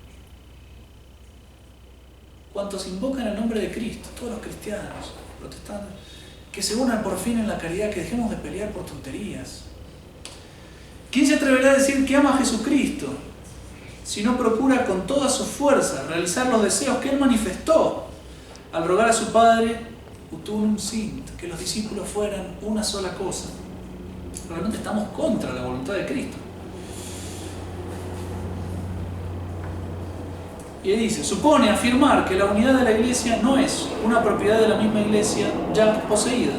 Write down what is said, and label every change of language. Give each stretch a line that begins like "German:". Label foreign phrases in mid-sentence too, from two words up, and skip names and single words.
Spanish: Cuantos invocan el nombre de Cristo, todos los cristianos, protestantes, que se unan por fin en la caridad, que dejemos de pelear por tonterías. ¿Quién se atreverá a decir que ama a Jesucristo sino procura con toda su fuerza realizar los deseos que él manifestó al rogar a su Padre,
Latin: ut unum sint,
Spanish: que los discípulos fueran una sola cosa. Realmente estamos contra la voluntad de Cristo. Y él dice, supone afirmar que la unidad de la Iglesia no es una propiedad de la misma Iglesia ya poseída.